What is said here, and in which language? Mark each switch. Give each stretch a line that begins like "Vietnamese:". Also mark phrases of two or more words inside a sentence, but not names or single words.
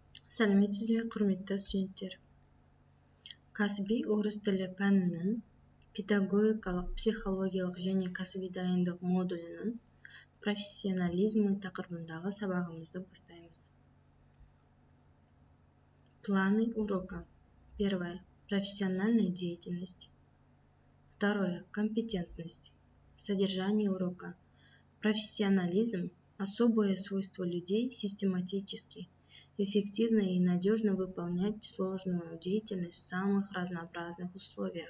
Kazakh: Сәлеметсіз бе, құрметті студенттер? Кәсіби орыс тілі пәнінің педагогикалық, психологиялық және кәсіби дайындық модулінің профессионализмі тақырыбындағы сабағымызды бастаймыз.
Russian: Планы урока. Первое. Профессиональная деятельность. Второе. Компетентность. Содержание урока. Профессионализм – особое свойство людей систематически, эффективно и надежно выполнять сложную деятельность в самых разнообразных условиях.